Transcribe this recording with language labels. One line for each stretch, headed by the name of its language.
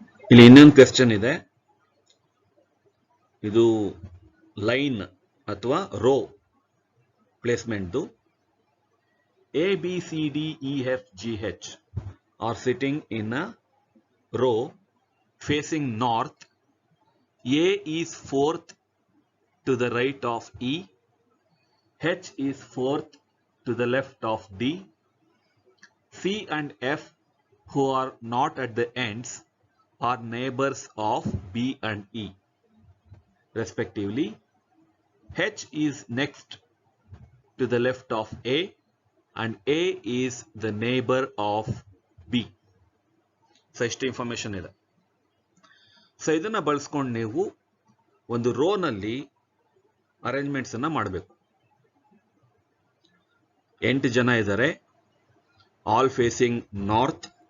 Kannada: ಇಲ್ಲಿ ಇನ್ನೊಂದು ಕ್ವೆಶ್ಚನ್ ಇದೆ. ಇದು ಲೈನ್ ಅಥವಾ rho placement.
English: A B C D E F G H are sitting in a row facing north, A is fourth to the right of E, H is fourth to the left of D, C and F, who are not at the ends, are neighbors of B and E, respectively. H is next to the left of A and A is the neighbor of B.
Kannada: So ಇಷ್ಟು information ಇದೆ. So ಇದನ್ನ ಬಳಸ್ಕೊಂಡು ನೀವು ಒಂದು ರೋನಲ್ಲಿ arrangements ಅನ್ನ ಮಾಡಬೇಕು. 8 ಜನ ಇದ್ದಾರೆ, ಆಲ್ ಫೇಸಿಂಗ್ ನಾರ್ತ್.